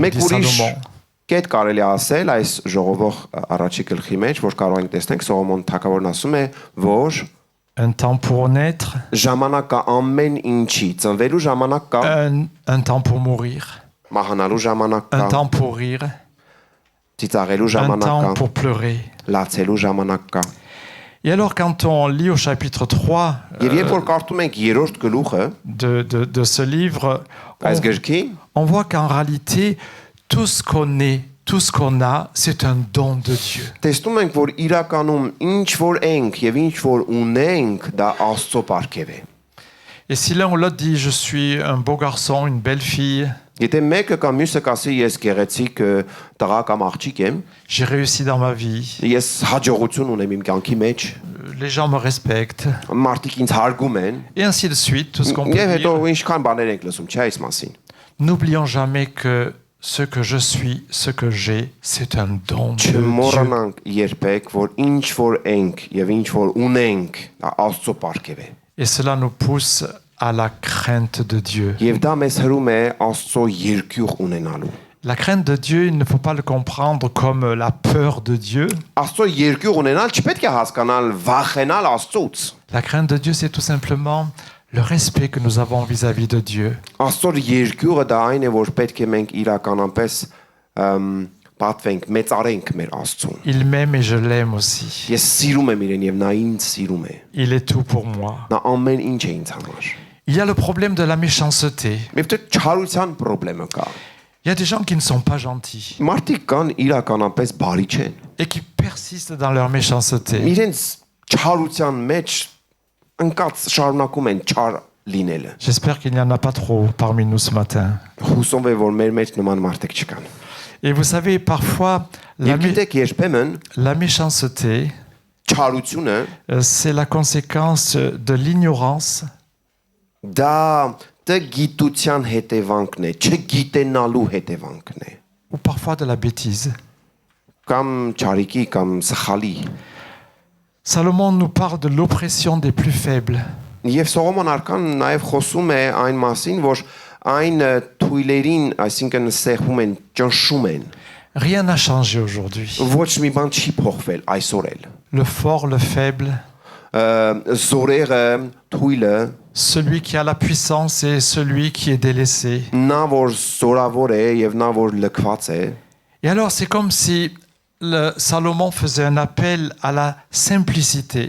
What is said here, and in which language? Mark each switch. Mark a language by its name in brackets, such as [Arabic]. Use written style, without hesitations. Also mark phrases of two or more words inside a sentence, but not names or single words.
[Armenian] Մեկ [French] dit [Armenian] ուրիշ [French] Salomon. [Armenian] կետ կարելի է ասել այս ժողովող առաջի գլխի մեջ, որ կարող ենք տեսնենք Սողոմոն թագավորն ասում է, որ [French] Un temps pour naître, [Armenian] ժամանակ կա ամեն ինչի, ծնվելու ժամանակ կա, [French] un temps pour mourir, [Armenian] մահանալու ժամանակ [French] un [Armenian] կա, [French] temps pour rire, [Armenian] ծիծաղելու [French] un [Armenian] ժամանակ [French] temps [Armenian] կա, [French] pour pleurer. [Armenian] լացելու ժամանակ կա։ [French] Et alors quand on lit au chapitre 3 [Armenian] Եվ երբ որ կարդում ենք 3-րդ գլուխը, [French] de ce livre, [Armenian] այս գրքի, [French] on voit qu'en réalité, tout ce qu'on est, tout ce qu'on a, c'est un don de Dieu. [Armenian] տեսնում ենք, որ իրականում ինչ որ ենք եւ ինչ որ ունենք, դա Աստծո պարգև է։ [French] Et si l'un ou l'autre dit je suis un beau garçon, une belle fille, [Armenian] Եթե մեկը կամ մյուսը կասի ես գեղեցիկ տղա կամ աղջիկ եմ, [French] j'ai réussi dans ma vie, [Armenian] ես հաջողություն ունեմ իմ կյանքի մեջ, [French] les gens me respectent, [Armenian] մարդիկ ինձ հարգում են, [French] et ainsi de suite, tout ce qu'on peut [Armenian] եւ հետո [French] dire. [Armenian] ինչքան բաներ ենք լսում, չէ՞ այս մասին։ [French] N'oublions jamais que ce que je suis, ce que j'ai, c'est un don de Dieu. [Armenian] Չմոռանանք երբեք, որ ինչ որ ենք եւ ինչ որ ունենք, դա Աստծո պարգև է։ [French] Et cela nous pousse à la crainte de Dieu. [Armenian] Եվ դա մեզ հրում է Աստծո երկյուղ ունենալու։ [French] La crainte de Dieu, il ne faut pas le comprendre comme la peur de Dieu. [Armenian] Աստծո երկյուղ ունենալ չպետք է հասկանալ վախենալ Աստծուց։ [French] La crainte de Dieu, c'est tout simplement le respect que nous avons vis-à-vis de Dieu. [Armenian] Աստծո երկյուղը դա այն է, որ պետք է մենք իրականապես պատվենք, մեծարենք մեր Աստծուն։ [French] Il m'aime et je l'aime aussi. [Armenian] Ես sիրում եմ իրեն եւ նա ինձ sիրում է։ [French] Il est tout pour moi. [Armenian] Նա ամեն ինչ է ինձ համար։ [French] Il y a le problème de la méchanceté. [Armenian] Եվ դե չարության խնդրեմը կա։ [French] Il y a des gens qui ne sont pas gentils [Armenian] Մարդիկ կան իրականապես բարի չեն։ [French] et qui persistent dans leur méchanceté. [Armenian] Իրենց չարության մեջ ընկած շարունակում են չար լինելը։ [French] J'espère qu'il n'y en a pas trop parmi nous ce matin. [Armenian] Հուսով է, որ մեր մեջ նման մարդիկ չկան։ [French] Et vous savez, parfois, [Armenian] Եվ գիտեք, երբեմն [French] la méchanceté, [Armenian] չարությունը [French] c'est la conséquence de l'ignorance [Armenian] դա գիտության հետևանքն է, չգիտենալու հետևանքն է։ [French] ou parfois de la bêtise. [Armenian] Կամ չարիքի կամ սխալի։ [French] Salomon nous parle de l'oppression des plus faibles. [Armenian] Եվ Սողոմոն արքան նաև խոսում է այն մասին, որ այն թույլերին, այսինքն սեղմում են, ճնշում են։ [French] Rien n'a changé aujourd'hui. [Armenian] Ոչ մի բան չի փոխվել այսօր էլ։ [French] Le fort, le faible, [Armenian] Զորերը, թույլը, [French] celui qui a la puissance et celui qui est délaissé. [Armenian] նա որ զորավոր է եւ նա որ լքված է։ [French] Et alors, c'est comme si Salomon faisait un appel à la simplicité.